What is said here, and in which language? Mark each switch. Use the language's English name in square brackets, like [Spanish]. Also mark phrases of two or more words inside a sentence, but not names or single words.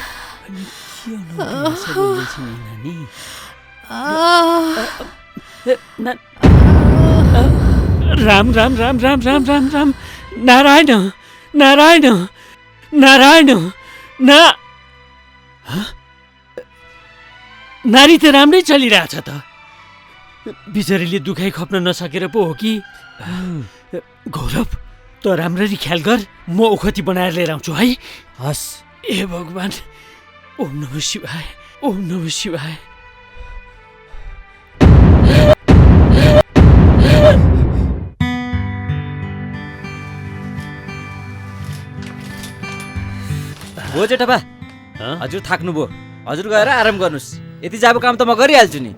[Nepali] राम नारायण नारी त राम्रै चलिरहेछ त बिचरीले दुखाइ खप्न नसकेर पो हो कि गौरव त राम्ररी ख्याल गर म ओखती बनाएर लिएर आउँछु है हस् [Sanskrit] ए भगवान् ओम नमः शिवाय ओम नमः शिवाय [Nepali] हो जेठा हजुर थाक्नुभयो हजुर गएर आराम गर्नुहोस् यति जाबो काम त म गरिहाल्छु नि